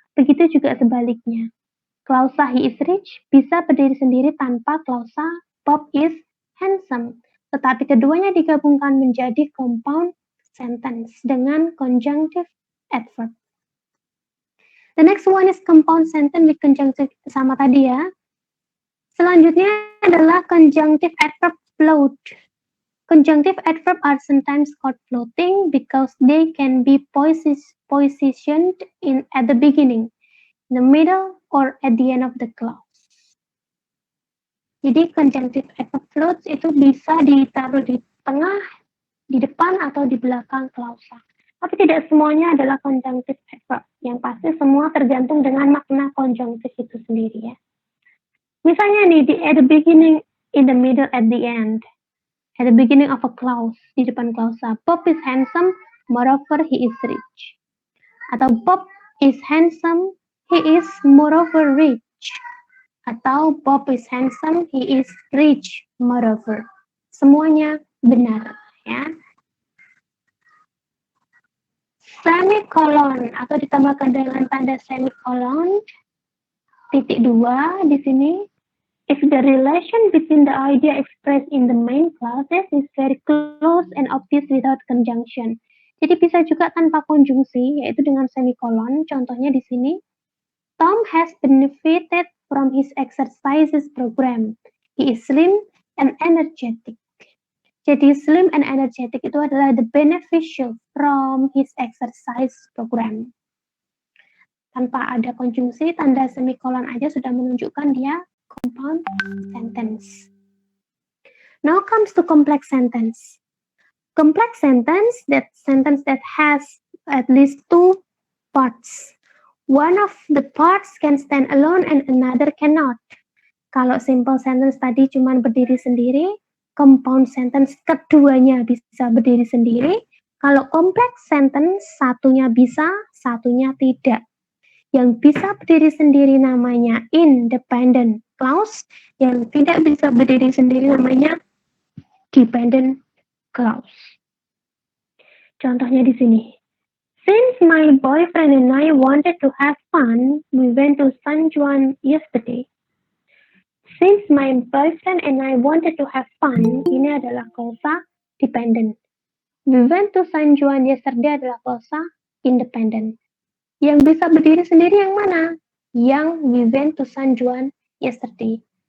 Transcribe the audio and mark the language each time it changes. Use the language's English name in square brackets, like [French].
[Indonesian] Begitu juga sebaliknya. Klausa [English] he is rich [Indonesian] bisa berdiri sendiri tanpa klausa [English] Bob is handsome. [Indonesian] Tetapi keduanya digabungkan menjadi compound sentence dengan conjunctive adverb. [English] The next one is compound sentence with conjunctive, [Indonesian] sama tadi ya. Selanjutnya adalah conjunctive adverb float. [English] Conjunctive adverb are sometimes called floating because they can be positioned at the beginning, the middle, or at the end of the clause. [Indonesian] Jadi conjunctive adverb floats itu bisa ditaruh di tengah, di depan, atau di belakang klausa. Tapi tidak semuanya adalah conjunctive adverb. Yang pasti semua tergantung dengan makna conjunctive itu sendiri ya. Misalnya nih, [English] at the beginning, in the middle, at the end. At the beginning of a clause, [Indonesian] di depan klausa. [English] Bob is handsome, moreover he is rich. [Indonesian] Atau [English] Bob is handsome, he is moreover rich. Atau Bob is handsome, he is rich, moreover. [Indonesian] Semuanya benar, ya. Semicolon atau ditambahkan dengan tanda semicolon, titik 2 di sini. [English] If the relation between the idea expressed in the main clauses is very close and obvious without conjunction. [Indonesian] Jadi bisa juga tanpa konjungsi, yaitu dengan semicolon. [English] Contohnya di sini, Tom has benefited from his exercises program. He is slim and energetic. Jadi slim and energetic [Indonesian] itu adalah [English] the beneficial from his exercise program. [Indonesian] Tanpa ada konjungsi, tanda semicolon aja sudah menunjukkan dia compound sentence. [English] Now comes to complex sentence. Complex sentence that has at least two parts. One of the parts can stand alone and another cannot. [Indonesian] Kalau simple sentence tadi cuma berdiri sendiri, compound sentence keduanya bisa berdiri sendiri. Kalau complex sentence, satunya bisa, satunya tidak. Yang bisa berdiri sendiri namanya independent clause, yang tidak bisa berdiri sendiri namanya dependent clause. Contohnya di sini. [English] Since my boyfriend and I wanted to have fun, we went to San Juan yesterday. Since my boyfriend and I wanted to have fun, [Indonesian] ini adalah klausa dependent. [English] We went to San Juan yesterday [Indonesian] adalah klausa independent. Yang bisa berdiri sendiri yang mana? Yang [English] we went to San Juan yesterday.